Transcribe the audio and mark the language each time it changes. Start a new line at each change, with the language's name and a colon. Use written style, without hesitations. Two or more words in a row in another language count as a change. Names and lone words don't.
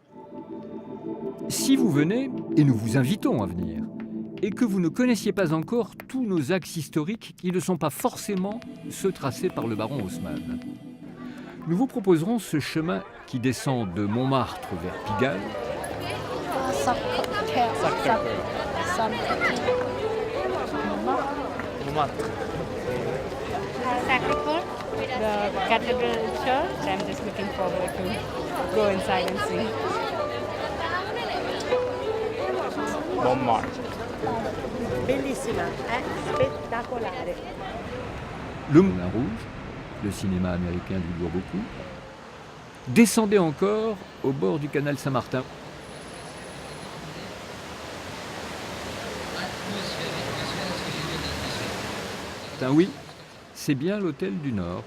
French: Si vous venez, et nous vous invitons à venir, et que vous ne connaissiez pas encore tous nos axes historiques qui ne sont pas forcément ceux tracés par le baron Haussmann, nous vous proposerons ce chemin qui descend de Montmartre vers Pigalle, Sacré-Cœur.
English: The Cathedral Church, I'm just looking forward to go inside and see. Montmartre.
Italian: Bellissima, spettacolare.
French: Le Moulin Rouge, le cinéma américain lui doit beaucoup. Descendez encore au bord du canal Saint-Martin. Oui, c'est bien l'hôtel du Nord.